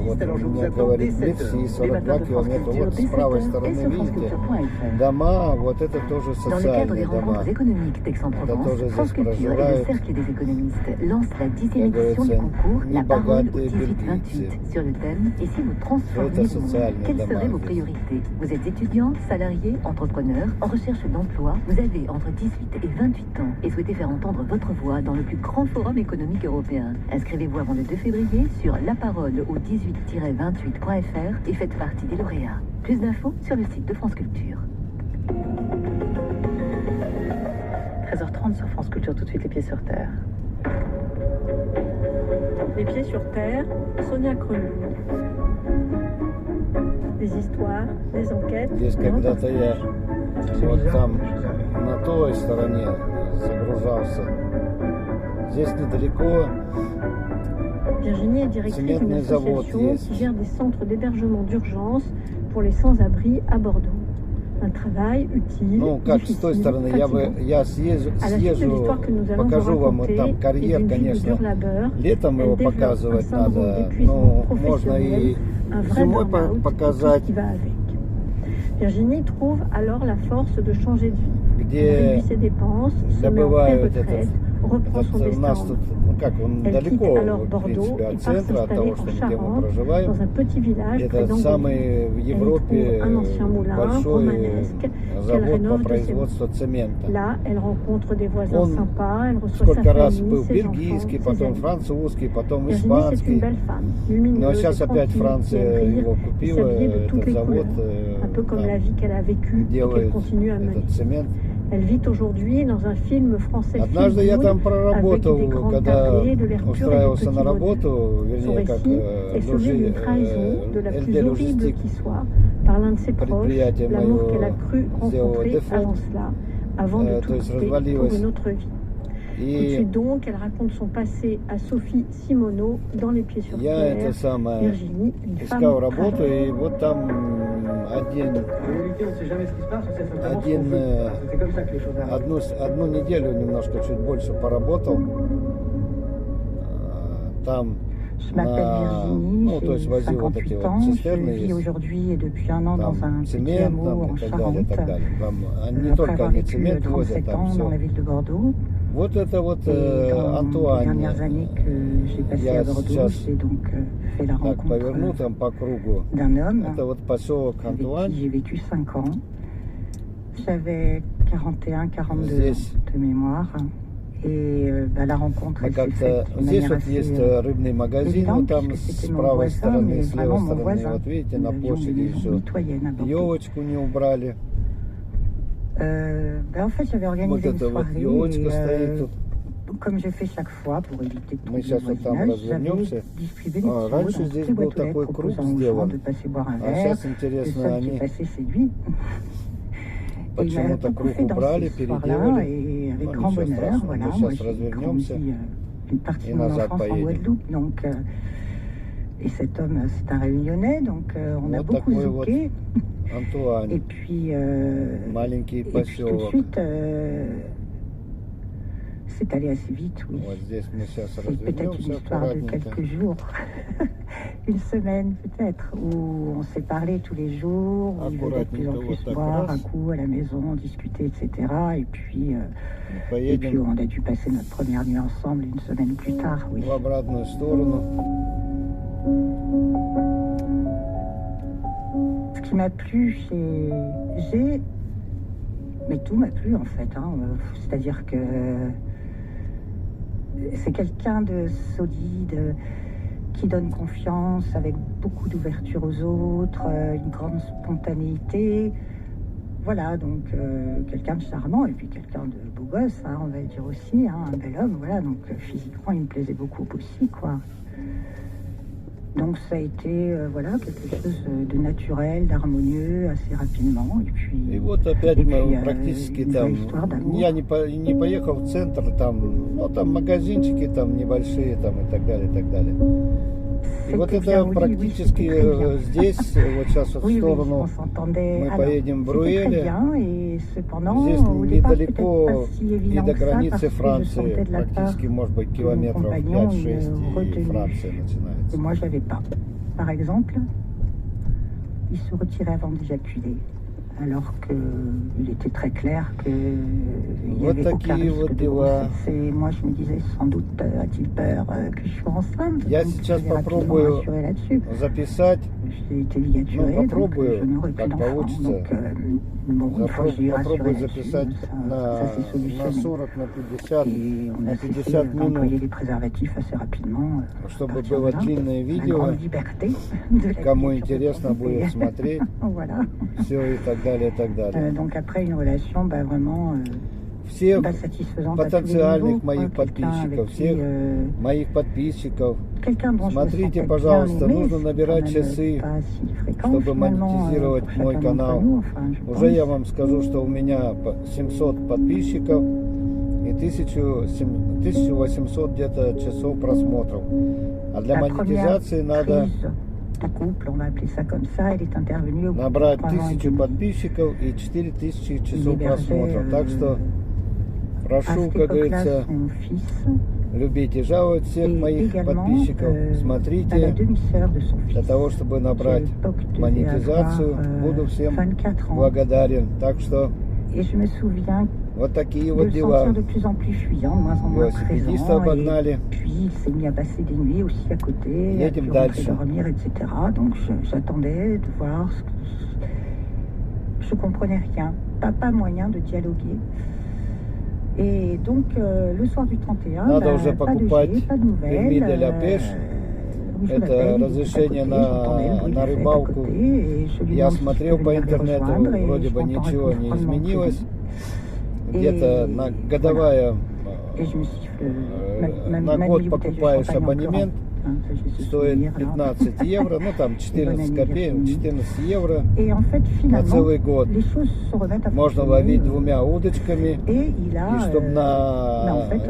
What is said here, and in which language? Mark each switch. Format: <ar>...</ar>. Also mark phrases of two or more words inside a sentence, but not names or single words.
<ru>Вот у меня говорит Мерси, 42 километра. Вот с правой стороны, видите, дома, вот это тоже социальные дома. Это тоже здесь проживают, как говорится, небогатые бельгийцы. Это социальные.</ru> <fr>Quelles seraient vos priorités? Vous êtes étudiant, salarié, entrepreneur, en recherche d'emploi. Vous avez entre 18 et 28 ans et souhaitez faire entendre votre voix dans le plus grand forum économique européen. Inscrivez-vous avant le 2 février sur laparole au 18-28.fr et faites partie des lauréats. Plus d'infos sur le site de France Culture. 13h30 sur France Culture, tout de suite les pieds sur terre. Les pieds sur terre, Sonia Creux. Des histoires, des enquêtes.</fr> <ru>Здесь когда-то я вот там на той стороне загружался. Здесь недалеко</ru> <fr>Virginie est directrice d'une</fr> <ru>цементный завод</ru> <fr>association</fr> <ru>есть.</ru> <fr>qui gère des centres d'hébergement d'urgence pour les sans-abri à Bordeaux. Un travail utile,</fr> <ru>Ну, как с той</ru> <fr>difficile,</fr> <ru>стороны, я съезжу,</ru> <fr>À la suite de l'histoire que nous allons</fr> <ru>покажу</ru> <fr>vous</fr> <ru>вам вот</ru> <fr>raconter,</fr> <ru>там</ru> <fr>et</fr> <ru>карьер,</ru> <fr>d'une vie de</fr> <ru>конечно.</ru> <fr>dur labeur,</fr> <ru>Летом его</ru> <fr>elle développe</fr> <ru>показывать</ru> <fr>un syndrome</fr> <ru>надо,</ru> <fr>d'épuisement</fr> <ru>ну, можно и</ru> <fr>un vrai</fr> <ru>зимой</ru> <fr>burn-out, et tout</fr> <ru>показать,</ru> <fr>ce qui va avec. Virginie trouve alors la force de changer de vie. Elle</fr> <ru>где</ru> <fr>réduit ses dépenses, se met en</fr> <ru>добывают</ru> <fr>pré-retraite, reprend son</fr> <ru>у</ru> <fr>destin</fr> <ru>нас</ru> <fr>en</fr> <ru>тут,</ru> <fr>main.</fr> <ru>ну как, он</ru> <fr>Elle quitte</fr> <ru>далеко,</ru> <fr>alors</fr> <ru>в</ru> <fr>Bordeaux</fr> <ru>принципе,</ru> <fr>et</fr> <ru>от</ru> <fr>part</fr> <ru>центра, от</ru> <fr>s'installer</fr> <ru>того,</ru> <fr>en</fr> <ru>что где мы</ru> <fr>Charente,</fr> <ru>проживаем.</ru> <fr>dans un petit village près</fr> <ru>Это</ru> <fr>d'Angoulême.</fr> <ru>самый в</ru> <fr>Elle y</fr> <ru>Европе</ru> <fr>trouve un ancien moulin</fr> <ru>большой</ru> <fr>romanesque qu'elle</fr> <ru>завод по</ru> <fr>rénove de ses mains.</fr> <ru>производству цемента.</ru> <fr>Là, elle rencontre des voisins</fr> <ru>Он</ru> <fr>sympas, elle reçoit sa</fr> <ru>Сколько раз</ru> <fr>famille,</fr> <ru>был</ru> <fr>ses</fr> <ru>бельгийский,</ru> <fr>enfants, ses</fr> <ru>потом</ru> <fr>amis.</fr> <ru>французский, потом</ru> <fr>Virginie, c'est une</fr> <ru>испанский.</ru> <fr>belle femme, lumineuse,</fr> <ru>Но сейчас</ru> <fr>et</fr> <ru>опять</ru> <fr>tranquille, qui</fr> <ru>Франция</ru> <fr>aime rire</fr> <ru>его</ru> <fr>et</fr> <ru>купила,</ru> <fr>s'habiller de toutes</fr> <ru>этот</ru> <fr>les</fr> <ru>завод,</ru> <fr>couleurs, un peu comme la</fr> <ru>там</ru> <fr>vie qu'elle a vécue et qu'elle</fr> <ru>делает</ru> <fr>continue à mener.</fr> <ru>этот цемент.</ru> <fr>Elle vit aujourd'hui dans un film français</fr> <ru>Однажды я там проработал,</ru> <fr>avec des grandes</fr> <ru>когда</ru> <fr>tablées, de l'air pur et du</fr> <ru>устраивался</ru> <fr>petit</fr> <ru>на</ru> <fr>bonheur.</fr> <ru>работу,</ru> <fr>Son</fr> <ru>вернее, как</ru> <fr>récit est celui d'une trahison de la plus</fr> <ru>LD</ru> <fr>horrible</fr> <ru>Logistique,</ru> <fr>qui soit par l'un de ses proches,</fr> <ru>предприятие</ru> <fr>l'amour</fr> <ru>мое</ru> <fr>qu'elle a cru</fr> <ru>сделало</ru> <fr>rencontrer</fr> <ru>дефолт,</ru> <fr>avant cela, avant de</fr> <ru>то</ru> <fr>tout</fr> <ru>есть</ru> <fr>quitter pour</fr> <ru>развалилось.</ru> <fr>une autre vie. Tout de</fr> <ru>И</ru> <fr>suite donc, elle raconte son passé à Sophie Simoneau dans Les Pieds sur</fr> <ru>я</ru> <fr>Terre.</fr> <ru>это самое</ru> <fr>Virginie, une femme</fr> <ru>искал работу,</ru> <fr>travailleuse.</fr> <ru>и вот там один, одну неделю немножко чуть больше поработал. Там</ru> <fr>Je m'appelle Virginie,</fr> <ru>то есть</ru> <fr>j'ai</fr> <ru>возил вот</ru> <fr>58</fr> <ru>эти вот</ru> <fr>ans, je</fr> <ru>цистерны,</ru> <fr>vis</fr> <ru>есть,</ru> <fr>aujourd'hui et depuis un an dans un</fr> <ru>там</ru> <fr>petit</fr> <ru>цемент,</ru> <fr>hameau</fr> <ru>там,</ru> <fr>en</fr> <ru>и так далее, и</ru> <fr>Charente,</fr> <ru>так далее. Там не</ru> <fr>après</fr> <ru>только</ru> <fr>avoir</fr> <ru>они</ru> <fr>vécu</fr> <ru>цемент возят,</ru> <fr>37</fr> <ru>там</ru> <fr>ans dans la</fr> <ru>все.</ru> <fr>ville de Bordeaux.</fr> <ru>Вот это вот</ru> <fr>Et dans les</fr> <ru>Антуань.</ru> <fr>dernières années que j'ai passées</fr> <ru>Я</ru> <fr>à Bordeaux,</fr> <ru>сейчас</ru> <fr>j'ai donc fait la</fr> <ru>так поверну</ru> <fr>rencontre</fr> <ru>там по кругу.</ru> <fr>d'un homme</fr> <ru>Это вот поселок</ru> <fr>avec</fr> <ru>Антуань.</ru> <fr>qui j'ai vécu 5 ans. J'avais 41-42</fr> <ru>Здесь</ru> <fr>de mémoire. Et la rencontre,</fr> <ru>мы</ru> <fr>elle s'est</fr> <ru>как-то</ru> <fr>faite d'une</fr> <ru>здесь</ru> <fr>manière</fr> <ru>вот</ru> <fr>assez</fr> <ru>есть рыбный магазин,</ru> <fr>évidente,</fr> <ru>вот там</ru> <fr>puisque</fr> <ru>с</ru> <fr>c'était mon</fr> <ru>правой</ru> <fr>voisin,</fr> <ru>стороны,</ru> <fr>mais</fr> <ru>с</ru> <fr>vraiment</fr> <ru>левой</ru> <fr>mon</fr> <ru>стороны,</ru> <fr>voisin.</fr> <ru>вот видите,</ru> <fr>Nous</fr> <ru>на</ru> <fr>avions une</fr> <ru>площади</ru> <fr>maison</fr> <ru>все.</ru> <fr>mitoyenne à Bordeaux.</fr> <ru>Елочку не убрали.</ru> <fr>En fait, j'avais</fr> <ru>Вот</ru> <fr>organisé une</fr> <ru>эта вот</ru> <fr>soirée</fr> <ru>елочка</ru> <fr>et,</fr> <ru>стоит тут.</ru> <fr>comme je fais chaque fois pour éviter de</fr> <ru>Мы</ru> <fr>trouver</fr> <ru>сейчас</ru> <fr>le</fr> <ru>вот там</ru> <fr>voisinage, j'avais</fr> <ru>развернемся.</ru> <fr>distribué des</fr> <ru>А,</ru> <fr>tuyaux</fr> <ru>раньше</ru> <fr>dans</fr> <ru>здесь</ru> <fr>toutes les</fr> <ru>был</ru> <fr>boîtes aux lettres</fr> <ru>такой круг</ru> <fr>proposant aux gens</fr> <ru>сделан.</ru> <fr>de passer boire un</fr> <ru>А</ru> <fr>verre.</fr> <ru>сейчас</ru> <fr>Le</fr> <ru>интересно,</ru> <fr>seul qui est</fr> <ru>они</ru> <fr>passé, c'est lui. Et il m'a</fr> <ru>почему-то</ru> <fr>beaucoup</fr> <ru>круг</ru> <fr>fait</fr> <ru>убрали,</ru> <fr>danser ce soir-là</fr> <ru>переделали.</ru> <fr>et avec</fr> <ru>Ну,</ru> <fr>grand</fr> <ru>ничего</ru> <fr>bonheur.</fr> <ru>страшного,</ru> <fr>Voilà,</fr> <ru>мы</ru> <fr>moi</fr> <ru>сейчас</ru> <fr>j'ai</fr> <ru>развернемся</ru> <fr>grandi une partie</fr> <ru>и</ru> <fr>de mon</fr> <ru>назад</ru> <fr>enfance en</fr> <ru>поедем.</ru> <fr>Guadeloupe, donc Et cet homme, c'est un Réunionnais, donc on a</fr> <ru>Вот</ru> <fr>beaucoup</fr> <ru>такой вот</ru> <fr>zouké. Et</fr> <ru>Антуань,</ru> <fr>puis,</fr> <ru>маленький</ru> <fr>et puis tout de</fr> <ru>поселок.</ru> <fr>suite, c'est allé assez vite, oui.</fr> <ru>Вот здесь мы сейчас</ru> <fr>C'est peut-être une</fr> <ru>развернемся</ru> <fr>histoire de</fr> <ru>аккуратненько.</ru> <fr>quelques jours, une semaine peut-être, où on s'est parlé tous les jours, où il venait de plus en</fr> <ru>Аккуратненько</ru> <fr>plus</fr> <ru>вот так</ru> <fr>boire un</fr> <ru>раз.</ru> <fr>coup à la maison, discuter, etc. Et puis</fr> <ru>Поедем</ru> <fr>on a dû passer notre première nuit ensemble une semaine plus tard, oui.</fr> <ru>в обратную сторону.</ru> <fr>Ce qui m'a plu chez G, mais tout m'a plu en fait, hein. C'est-à-dire que c'est quelqu'un de solide, qui donne confiance, avec beaucoup d'ouverture aux autres, une grande spontanéité. Voilà, donc quelqu'un de charmant et puis quelqu'un de beau gosse, hein, on va le dire aussi, hein, un bel homme, voilà, donc physiquement il me plaisait beaucoup aussi, quoi. Donc ça a été voilà, quelque chose de naturel, d'harmonieux, assez rapidement. Et puis,</fr> <ru>И вот опять</ru> <fr>et</fr> <ru>мы</ru> <fr>puis,</fr> <ru>практически</ru> <fr>une</fr> <ru>там,</ru> <fr>vraie histoire d'amour.</fr> <ru>я не поехал в центр, там, ну там магазинчики там небольшие там и так далее, и так далее. И вот</ru> <fr>C'était</fr> <ru>это</ru> <fr>bien, oui,</fr> <ru>практически</ru> <fr>oui, c'était très bien.</fr> <ru>здесь, вот сейчас вот в</ru> <fr>Oui, oui,</fr> <ru>сторону,</ru> <fr>on s'entendait.</fr> <ru>мы</ru> <fr>Alors,</fr> <ru>поедем в</ru> <fr>c'était très</fr> <ru>Бруэле.</ru> <fr>bien, et cependant,</fr> <ru>Здесь</ru> <fr>au départ, peut-être</fr> <ru>недалеко</ru> <fr>pas si</fr> <ru>и</ru> <fr>évident</fr> <ru>до</ru> <fr>que ça,</fr> <ru>границы</ru> <fr>parce que je</fr> <ru>Франции,</ru> <fr>sentais de la part</fr> <ru>практически, может быть, километров</ru> <fr>compagnon,</fr> <ru>5-6,</ru> <fr>une</fr> <ru>и</ru> <fr>retenue.</fr> <ru>Франция</ru> <fr>que</fr> <ru>начинается.</ru> <fr>moi, je n'avais pas. Par exemple, il se retirait avant d'éjaculer, alors qu'il était très clair qu'il n'y</fr> <ru>Вот</ru> <fr>avait aucun</fr> <ru>такие вот</ru> <fr>risque de</fr> <ru>дела.</ru> <fr>grossesse. Et moi, je me disais, sans doute a-t-il peur que je sois enceinte.</fr> <ru>Я</ru> <fr>Donc,</fr> <ru>сейчас</ru> <fr>je l'ai rapidement</fr> <ru>попробую</ru> <fr>rassuré là-dessus.</fr> <ru>записать,</ru> <fr>J'ai été ligaturée,</fr> <ru>Ну,</ru> <fr>donc</fr> <ru>попробую,</ru> <fr>je n'aurai plus</fr> <ru>как</ru> <fr>d'enfant.</fr> <ru>получится.</ru> <fr>Donc, bon, une fois que j'ai eu rassuré</fr> <ru>попробую</ru> <fr>là-dessus,</fr> <ru>записать</ru> <fr>ça s'est</fr> <ru>на</ru> <fr>solutionné.</fr> <ru>40, на 50,</ru> <fr>Et on</fr> <ru>на</ru> <fr>a cessé</fr> <ru>50</ru> <fr>d'employer</fr> <ru>минут,</ru> <fr>les préservatifs assez rapidement. À</fr> <ru>чтобы</ru> <fr>partir</fr> <ru>было</ru> <fr>de là,</fr> <ru>длинное</ru> <fr>la</fr> <ru>видео,</ru> <fr>grande liberté de la</fr> <ru>кому</ru> <fr>ligature</fr> <ru>интересно</ru> <fr>de</fr> <ru>будет</ru> <fr>santé.</fr> <ru>смотреть,</ru> <fr>Voilà.</fr> <ru>все и так далее, и так далее.</ru> <fr>Donc après une relation vraiment</fr> <ru>Всех</ru> <fr>satisfaisante à tous les</fr> <ru>потенциальных</ru> <fr>niveaux,</fr> <ru>моих</ru> <fr>quoi. Quelqu'un</fr> <ru>подписчиков,</ru> <fr>avec qui,</fr> <ru>всех моих подписчиков,</ru> <fr>quelqu'un dont je me</fr> <ru>смотрите,</ru> <fr>sentais</fr> <ru>пожалуйста,</ru> <fr>bien aimée,</fr> <ru>нужно</ru> <fr>c'est</fr> <ru>набирать</ru> <fr>quand même</fr> <ru>часы,</ru> <fr>pas si fréquent,</fr> <ru>чтобы</ru> <fr>finalement,</fr> <ru>монетизировать</ru> <fr>pour</fr> <ru>мой</ru> <fr>chacun</fr> <ru>канал.</ru> <fr>d'entre nous, enfin, je</fr> <ru>Уже я</ru> <fr>pense.</fr> <ru>вам скажу, что у меня 700 подписчиков и 1800 где-то часов просмотров. А для</ru> <fr>La</fr> <ru>монетизации</ru> <fr>première</fr> <ru>надо</ru> <fr>crise du couple, on va appeler ça comme ça, elle est intervenue au bout de</fr> <ru>набрать</ru> <fr>3 ans et</fr> <ru>1000</ru> <fr>demi.</fr> <ru>подписчиков и 4000 часов</ru> <fr>Il</fr> <ru>просмотров.</ru> <fr>hébergeait,</fr> <ru>Так что</ru> <fr>à</fr> <ru>прошу,</ru> <fr>cette</fr> <ru>как</ru> <fr>époque-là,</fr> <ru>говорится,</ru> <fr>son fils</fr> <ru>любить и жаловать всех</ru> <fr>et</fr> <ru>моих</ru> <fr>également</fr> <ru>подписчиков.</ru> <fr>à la</fr> <ru>Смотрите,</ru> <fr>demi-sœur de son</fr> <ru>для</ru> <fr>fils.</fr> <ru>того, чтобы набрать</ru> <fr>qui, à l'époque, devait</fr> <ru>монетизацию,</ru> <fr>avoir,</fr> <ru>буду всем</ru> <fr>24 ans.</fr> <ru>благодарен. Так что</ru> <fr>Et je me souviens</fr> <ru>вот такие</ru> <fr>de</fr> <ru>вот</ru> <fr>le</fr> <ru>дела.</ru> <fr>sentir de plus en plus fuyant, de moins en moins</fr> <ru>Велосипедиста</ru> <fr>présent. Et</fr> <ru>обогнали.</ru> <fr>puis il s'est mis à passer des nuits aussi à côté, à</fr> <ru>Едем</ru> <fr>plus rentrer</fr> <ru>дальше.</ru> <fr>dormir, etc. Donc j'attendais de voir ce que... Je comprenais rien, pas moyen de dialoguer. Et donc le soir du 31,</fr> <ru>Надо уже</ru> <fr>pas de</fr> <ru>покупать</ru> <fr>jet, pas de</fr> <ru>перmis</ru> <fr>nouvelles. de la pêche. Oui, je</fr> <ru>Это</ru> <fr>l'appelle, il était</fr> <ru>разрешение</ru> <fr>à côté, j'entendais le bruit</fr> <ru>на</ru> <fr>du fait à</fr> <ru>рыбалку.</ru> <fr>côté, et je lui</fr> <ru>Я</ru> <fr>demande si je</fr> <ru>смотрел</ru> <fr>peux</fr> <ru>по</ru> <fr>venir les</fr> <ru>интернету,</ru> <fr>rejoindre, et</fr> <ru>вроде</ru> <fr>je</fr> <ru>бы</ru> <fr>m'entends</fr> <ru>ничего не</ru> <fr>répondre froidement que</fr> <ru>изменилось.</ru> <fr>oui.</fr> <ru>Где-то на годовая,</ru> <fr>Et je me siffle,</fr> <ru>на</ru> <fr>même</fr> <ru>год</ru> <fr>une bouteille de</fr> <ru>покупаешь</ru> <fr>champagne en</fr> <ru>абонемент,</ru> <fr>pleurant. Hein, ça, j'ai ce</fr> <ru>стоит</ru> <fr>souvenir, là.</fr> <ru>15 евро, ну там 14 копеек, 14 евро</ru> <fr>Et en fait,</fr> <ru>на</ru> <fr>finalement,</fr> <ru>целый год.</ru> <fr>les choses se remettent à</fr> <ru>Можно</ru> <fr>fonctionner.</fr> <ru>ловить двумя удочками,</ru> <fr>Et il a,</fr> <ru>и чтобы</ru> <fr>mais en fait,</fr>